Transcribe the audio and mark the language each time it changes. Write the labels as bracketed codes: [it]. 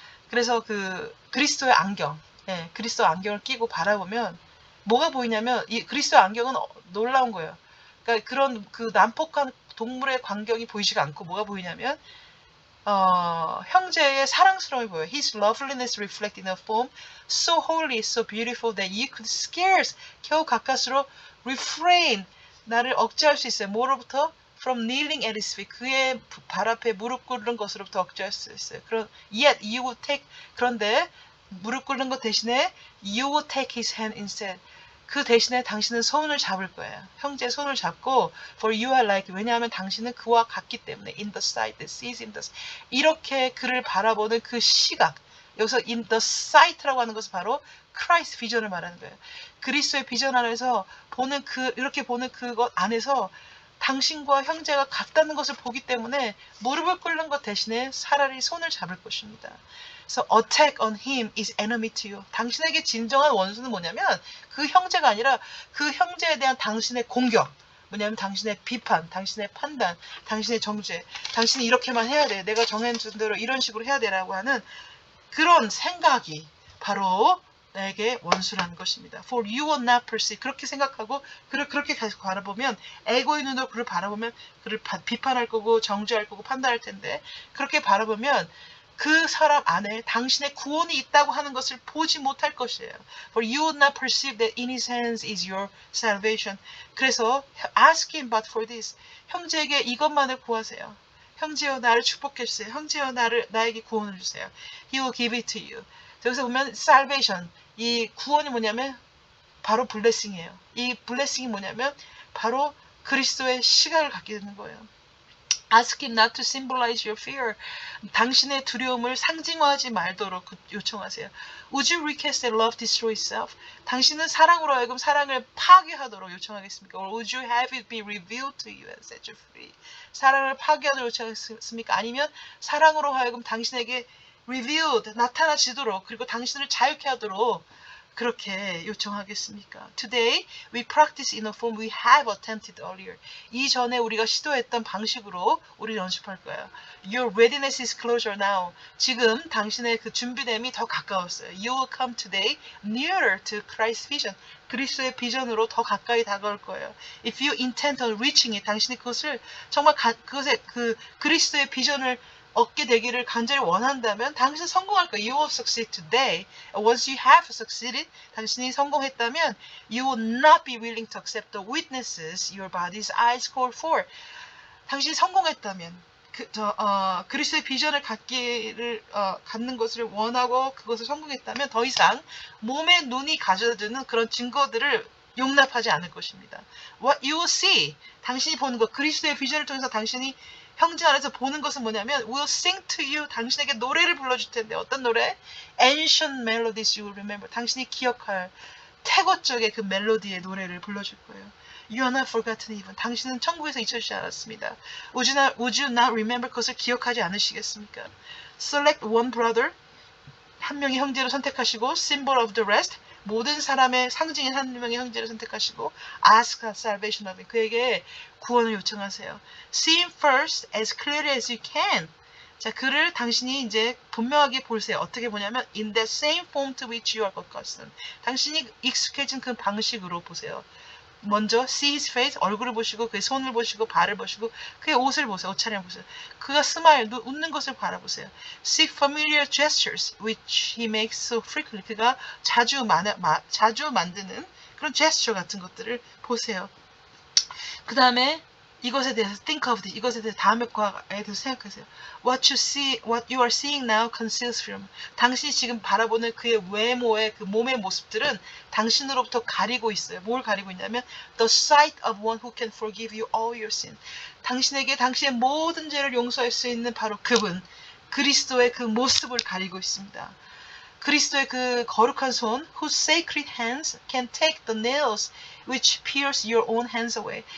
[ko] 그래서 그 그리스도의 안경, 예, 그리스도 안경을 끼고 바라보면 뭐가 보이냐면 이 그리스도 안경은 놀라운 거예요. 그러니까 그런 그 난폭한 동물의 광경이 보이지가 않고 뭐가 보이냐면 형제의 사랑스러움이 보여요. [en] His loveliness reflected in a form so holy, so beautiful that you could scarce [ko] 겨우 가까스로 [en] refrain [ko] 나를 억제할 수 있어요. 뭐로부터? [en] From kneeling at his feet. [ko] 그의 발 앞에 무릎 꿇는 것으로부터 억제할 수 있어요. [en] Yet you would take [ko] 그런데 무릎 꿇는 것 대신에 [en] you would take his hand instead. [ko] 그 대신에 당신은 손을 잡을 거예요. 형제의 손을 잡고 [en] for you are like [ko] 왜냐하면 당신은 그와 같기 때문에 [en] in the sight that sees in the [ko] 이렇게 그를 바라보는 그 시각 여기서 [en] in the sight [ko] 라고 하는 것은 바로 Christ 비전을 말하는 거예요. 그리스도의 비전 안에서 보는 이렇게 보는 그것 안에서 당신과 형제가 같다는 것을 보기 때문에 무릎을 꿇는 것 대신에 차라리 손을 잡을 것입니다. [en] So attack on him is enemy to you. [ko] 당신에게 진정한 원수는 뭐냐면 그 형제가 아니라 그 형제에 대한 당신의 공격. 뭐냐면 당신의 비판, 당신의 판단, 당신의 정죄. 당신이 이렇게만 해야 돼. 내가 정해준 대로 이런 식으로 해야 되라고 하는 그런 생각이 바로 나에게 원수라는 것입니다. [en] For you will not perceive. [ko] 그렇게 생각하고 그를 그렇게 계속 바라보면 에고의 눈으로 그를 바라보면 그를 비판할 거고 정죄할 거고 판단할 텐데 그렇게 바라보면 그 사람 안에 당신의 구원이 있다고 하는 것을 보지 못할 것이에요. [en] For you will not perceive that in his hands is your salvation. 그래서 ask him but for this. [ko] 형제에게 이것만을 구하세요. 형제여 나를 축복해 주세요. 형제여 나에게 구원을 주세요. [en] He will give it to you. [ko] 여기서 보면 salvation. 이 구원이 뭐냐면 바로 blessing이에요. 이 blessing이 뭐냐면 바로 그리스도의 시각을 갖게 되는 거예요. [en] Ask him not to symbolize your fear. [ko] 당신의 두려움을 상징화하지 말도록 요청하세요. [en] Would you request that love destroy itself? [ko] 당신은 사랑으로 하여금 사랑을 파괴하도록 요청하겠습니까? [en] Or would you have it be revealed to you and set you free? [ko] 사랑을 파괴하도록 요청하겠습니까? 아니면 사랑으로 하여금 당신에게 revealed, 나타나지도록 그리고 당신을 자유케 하도록 그렇게 요청하겠습니까? [en] Today we practice in a form we have attempted earlier. [ko] 이전에 우리가 시도했던 방식으로 우리 연습할 거예요. [en] Your readiness is closer now. [ko] 지금 당신의 그 준비됨이 더 가까웠어요. [en] You will come today nearer to Christ's vision. [ko] 그리스도의 비전으로 더 가까이 다가올 거예요. [en] If you intend on reaching it, [ko] 당신이 그것을 정말 그것의 그 그리스도의 비전을 얻게 되기를 간절히 원한다면 당신은 성공할 거예요. [en] You will succeed today. Once you have succeeded, [ko] 당신이 성공했다면 [en] you will not be willing to accept the witnesses your body's eyes call for. [ko] 당신이 성공했다면 그리스도의 비전을 갖는 것을 원하고 그것을 성공했다면 더 이상 몸의 눈이 가져다주는 그런 증거들을 용납하지 않을 것입니다. [en] What you will see, [ko] 당신이 보는 것, 그리스도의 비전을 통해서 당신이 형제 안에서 보는 것은 뭐냐면 [en] will sing to you, [ko] 당신에게 노래를 불러줄 텐데 어떤 노래? [en] Ancient melodies you will remember, [ko] 당신이 기억할 태고적의 그 멜로디의 노래를 불러줄 거예요. [en] You are not forgotten even, [ko] 당신은 천국에서 잊혀지지 않았습니다. [en] Would you not remember, [ko] 그것을 기억하지 않으시겠습니까? [en] Select one brother, [ko] 한 명의 형제를 선택하시고 [en] symbol of the rest, [ko] 모든 사람의 상징인 한 명의 형제를 선택하시고 [en] ask salvation of him, [ko] 그에게 구원을 요청하세요. [en] See him first as clearly as you can. [ko] 자, 그를 당신이 이제 분명하게 보세요. 어떻게 보냐면 [en] in that same form to which you are accustomed. [ko] 당신이 익숙해진 그 방식으로 보세요. 먼저 [en] see his face, [ko] 얼굴을 보시고 그의 손을 보시고 발을 보시고 그의 옷을 보세요. 옷차림을 보세요. 그가 스마일, 웃는 것을 바라보세요. [en] See familiar gestures which he makes so frequently. [ko] 그가 자주 만드는 그런 제스처 같은 것들을 보세요. 그 다음에 이것에 대해서 [en] think of it, [ko] 이것에 대해서 다음에 과에 대해서 생각하세요. [en] What you are seeing now conceals from. [ko] 당신이 지금 바라보는 그의 외모의 그 몸의 모습들은 당신으로부터 가리고 있어요. 뭘 가리고 있냐면 [en] the sight of one who can forgive you all your sin. [ko] 당신에게 당신의 모든 죄를 용서할 수 있는 바로 그분, 그리스도의 그 모습을 가리고 있습니다. 그리스도의 그 거룩한 손, [en] whose sacred hands can take the nails which pierce your own hands away.